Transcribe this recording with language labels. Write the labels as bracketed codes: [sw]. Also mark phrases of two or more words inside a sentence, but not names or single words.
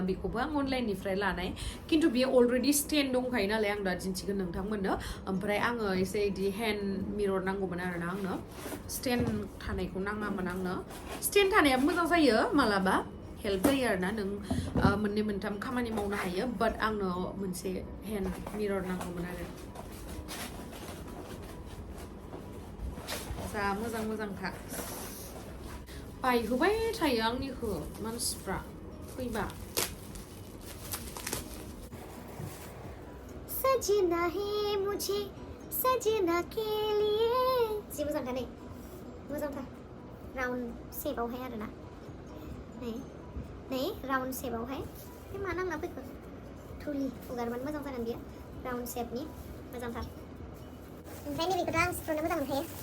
[brx] बेखौबो आं अनलाइननिफ्राय लानाय खिन्थु बेयो [en] already stand [brx] दंखायो नालाय आं दा दिन्थिगोन नोंथांमोननो ओमफ्राय आङो एसे बिदि [en] hand mirror [brx] नांगौमोन आरोना आंनो स्टेन्ड थानायखौ नाङामोन आंनो स्टेन्ड थानायाबो मोजां जायो मालाबा हेल्प जायो आरोना नों मोननै मोनथाम खामानि मावनो हायो बाट आंनो मोनसे [en] hand mirror [brx] नांगौमोन आरो जा मोजां मोजांखा बायहोबाय थायो आंनिखौ मानसिफ्रा फैबा [hi] सजना है मुझे सजना के लिए [brx] जि मोजांखा नै मोजांथार राउन्ड शेपआवहाय आरोना नै राउन्ड शेपआवहाय बे मा नांना फैखो थुलि फुगारबानो मोजां जागोन बियो राउन्ड शेपनि मोजांथार ओमफ्राय नैबेखौथ' आं सिफ्रुनो मोजां मोनखायो